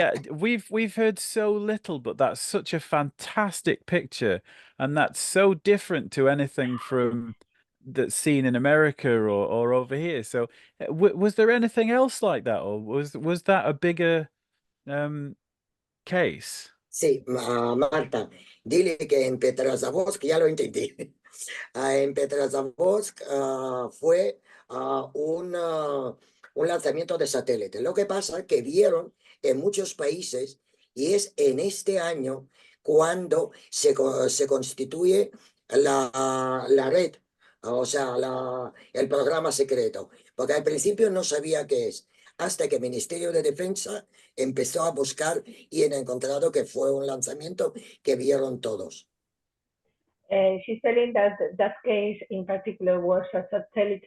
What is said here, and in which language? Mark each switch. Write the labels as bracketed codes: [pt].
[en] We've heard so little, but that's such a fantastic picture, and that's so different to anything from that's seen in America or over here. So was there anything else like that, or was that a bigger case? [es] Sí, Marta, dile que en Petrozavodsk, ya lo entendí. En Petrozavodsk fue un lanzamiento de satélite. Lo que pasa es que vieron en muchos países, y es en este año cuando se constituye la red, o sea, el programa secreto, porque al principio no sabía qué es. hasta que el Ministerio de Defensa empezó a buscar y han encontrado que fue un lanzamiento que vieron todos. [en] She's telling that that case in particular was a satellite.